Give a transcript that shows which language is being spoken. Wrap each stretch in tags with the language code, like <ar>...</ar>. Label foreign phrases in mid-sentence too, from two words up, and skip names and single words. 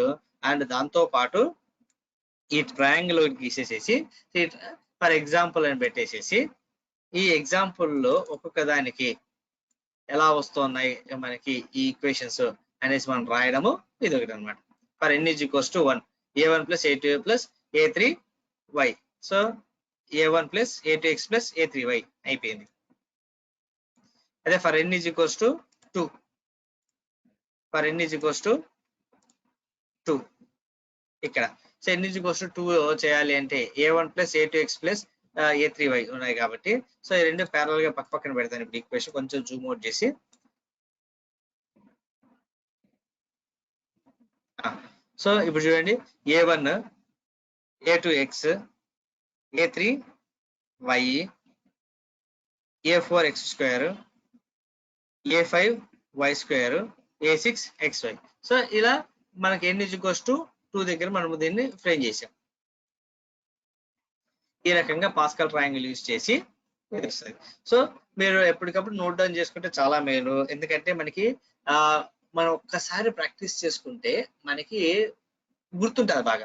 <te>అండ్ దాంతో పాటు ఈ ట్రయాంగిల్ గీసేసేసి</te> <en>for example</en> <te>అని పెట్టేసేసి ఈ ఎగ్జాంపుల్ లో ఒక్కొక్క దానికి ఎలా వస్తున్నాయి మనకి ఈ ఈక్వేషన్స్ అనేసి మనం రాయడము ఇది ఒకటి అనమాట. ఫర్ n = 1 a1 + a2 + a3y. సో a1 + a2x + a3y అయిపోయింది. అదే ఫర్ n = 2 ఫర్ n = 2 ఇక్కడ. సో n = 2 చేయాలి అంటే a1 + a2x + a3y ఉన్నాయి కాబట్టి సో ఈ రెండు ప్యారలల్ గా పక్కన పెడతాను. ఇప్పుడు ఈక్వేషన్ కొంచెం</te> <en>zoom out</en> <te>చేసి సో ఇప్పుడు చూడండి a1 a2 x a3 y a4 x square a5 y square a6 xy. సో ఇలా మనకి n = 2 దగ్గర మనము దీన్ని ఫ్రేమ్ చేసాం. ఈ రకంగా పాస్కల్ ట్రయాంగిల్ యూజ్ చేసి వస్తుంది. సో మీరు ఎప్పటికప్పుడు</te> <en>note down</en> <te>చేసుకుంటే చాలా మేలు. ఎందుకంటే మనకి మనం ఒక్కసారి ప్రాక్టీస్ చేసుకుంటే మనకి గుర్తుంటుంది బాగా.</te>